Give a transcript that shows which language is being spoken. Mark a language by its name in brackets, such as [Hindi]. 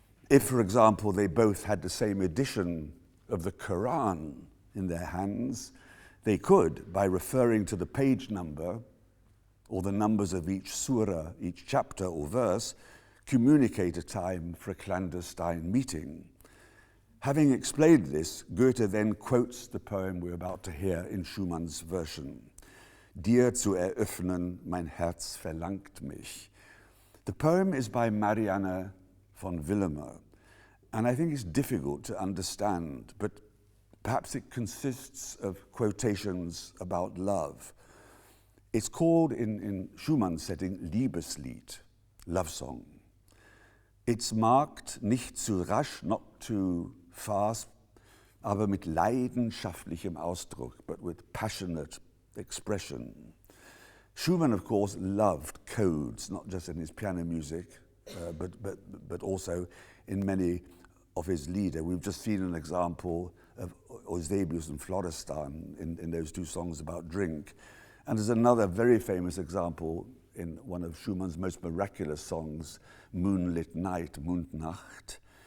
[English] If, for example, they both had the same edition of the Quran in their hands, they could, by referring to the page number or the numbers of each surah, each chapter or verse, communicate a time for a clandestine meeting. Having explained this, Goethe then quotes the poem we're about to hear in Schumann's version. [German] Dir zu eröffnen, mein Herz verlangt mich. [English] The poem is by Marianne von Willemer, and I think it's difficult to understand, but perhaps it consists of quotations about love. It's called, in Schumann's setting, Liebeslied, love song. It's marked [German] nicht zu rasch, [English] not too fast, [German] aber mit leidenschaftlichem Ausdruck, [English] but with passionate expression. Schumann, of course, loved codes, not just in his piano music, but also in many of his lieder. We've just seen an example of Eusebius and Florestan in those two songs about drink. And there's another very famous example in one of Schumann's most miraculous songs, Moonlit Night, Mondnacht.